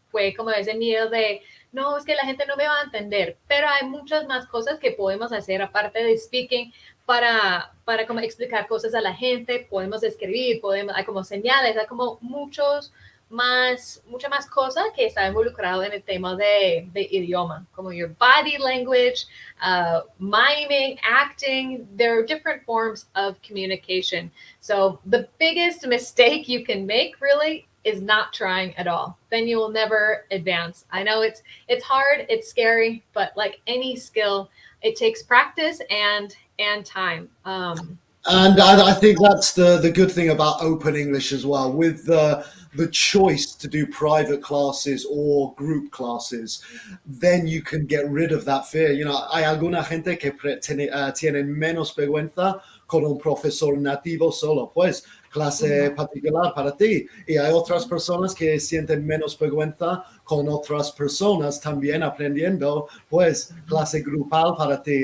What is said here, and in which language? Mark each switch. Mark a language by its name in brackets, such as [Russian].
[Spanish] Fue como ese miedo de, no, es que la gente no me va a entender, pero hay muchas más cosas que podemos hacer aparte de speaking para como explicar cosas a la gente, podemos escribir, hay como señales, hay como mucha más cosa que está involucrado en el tema de idioma, como [English] your body language, miming, acting. There are different forms of communication. So the biggest mistake you can make really is not trying at all. Then you will never advance. I know it's hard, it's scary, but like any skill, it takes practice and time. And I think that's the good thing about Open English as well, with the choice to do private classes or group classes, then you can get rid of that fear. You know, [Spanish] hay alguna gente que tienen menos vergüenza con un profesor nativo solo, pues clase particular para ti. Y hay otras personas que sienten menos vergüenza con otras personas también aprendiendo, pues clase grupal para ti.